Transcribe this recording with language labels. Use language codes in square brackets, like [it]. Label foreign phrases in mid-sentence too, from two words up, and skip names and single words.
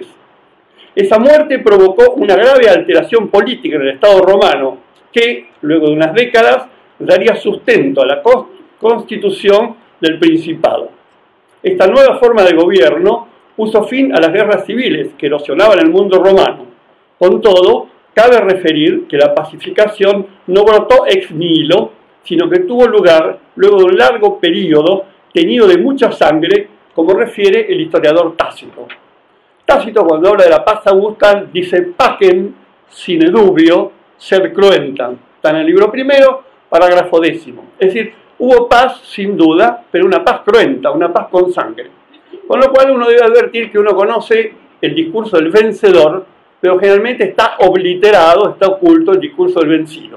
[es] Esa muerte provocó una grave alteración política en el Estado romano, que, luego de unas décadas, daría sustento a la constitución del Principado. Esta nueva forma de gobierno puso fin a las guerras civiles que erosionaban el mundo romano. Con todo, cabe referir que la pacificación no brotó [la] ex nihilo, [es] sino que tuvo lugar luego de un largo periodo teñido de mucha sangre, como refiere el historiador Tácito. Tácito, cuando habla de la paz augusta, dice [la] pacem sine dubio sed cruentam. [es] Está en el libro primero, parágrafo 10. Es decir, hubo paz sin duda, pero una paz cruenta, una paz con sangre. Con lo cual uno debe advertir que uno conoce el discurso del vencedor, pero generalmente está obliterado, está oculto el discurso del vencido.